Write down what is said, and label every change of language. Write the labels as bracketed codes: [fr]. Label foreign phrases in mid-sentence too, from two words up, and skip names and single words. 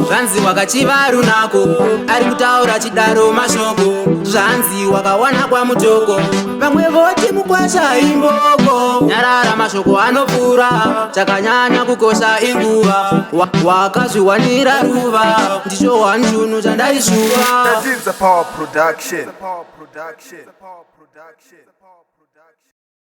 [sn] Zvanzi wakachiva runako, ari kutaura chidaro mashoko, zvanzi wakawana kwamutoko, vamwe voti mukwasha imboko, nyarara mashoko anopfuura, chakanyanya kukosha inguva, wa-, wakazviwanira ruva, ndicho wanjunu chandaishuva. [en] That is a power production. Power production. Power production. Power production.